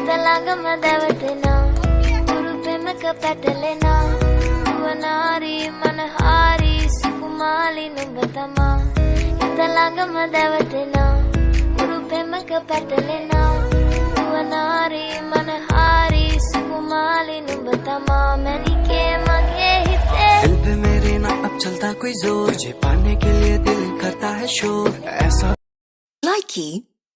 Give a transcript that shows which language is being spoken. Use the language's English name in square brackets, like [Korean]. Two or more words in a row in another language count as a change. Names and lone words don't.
[Sinhala] ළඟම දැවටෙනා උරු පෙමක පැටලෙනා වනාරි මනහාරි සුකුමාලි නුඹ තමා හිත ළඟම දැවටෙනා උරු පෙමක පැටලෙනා වනාරි මනහාරි සුකුමාලි නුඹ තමා මැනිකේ මගේ හිතේ [Hindi] दिल पे मेरे ना अब चलता कोई जोर तुझे पाने के लिए दिल करता है शोर ऐसा Likey